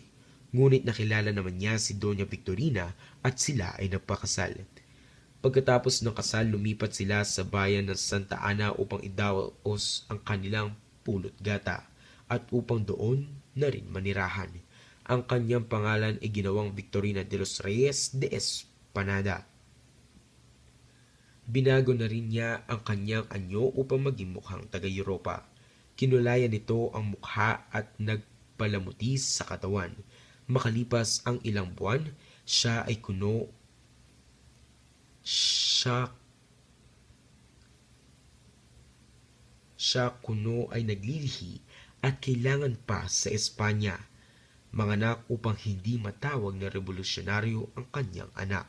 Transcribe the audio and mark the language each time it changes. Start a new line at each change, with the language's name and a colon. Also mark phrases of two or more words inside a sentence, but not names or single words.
Filipino: Ngunit nakilala naman niya si Doña Victorina at sila ay nagpakasal. Pagkatapos ng kasal, lumipat sila sa bayan ng Santa Ana upang idaos ang kanilang pulot gata at upang doon na rin manirahan. Ang kanyang pangalan ay ginawang Victorina de los Reyes de Espanada. Binago na rin niya ang kanyang anyo upang maging mukhang taga-Europa. Kinulayan nito ang mukha at nagpalamuti sa katawan. Makalipas ang ilang buwan, siya kuno ay naglilihi at kailangan pa sa Espanya manganak upang hindi matawag na revolusyonaryo ang kanyang anak.